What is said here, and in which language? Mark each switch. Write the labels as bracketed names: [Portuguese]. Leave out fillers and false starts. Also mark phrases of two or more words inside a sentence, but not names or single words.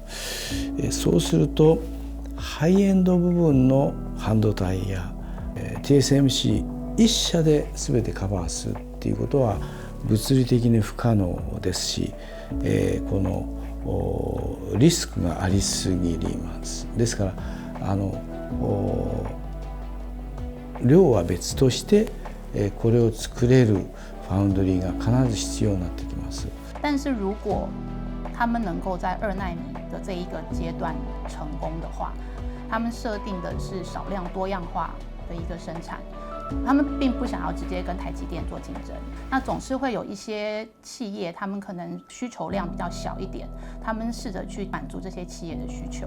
[Japanese] そうするとハイエンド部分の半導体や TSMC 一社で全てカバーするっていうことは物理的に不可能ですし、このリスクがありすぎます。ですから量は別としてこれを作れるファウンドリーが必ず必要になってきます。 [Chinese] 但是如果他们能够在2奈米的这一个阶段成功的话，他们设定的是少量多样化的一个生产，他们并不想要直接跟台积电做竞争。那总是会有一些企业，他们可能需求量比较小一点，他们试着去满足这些企业的需求。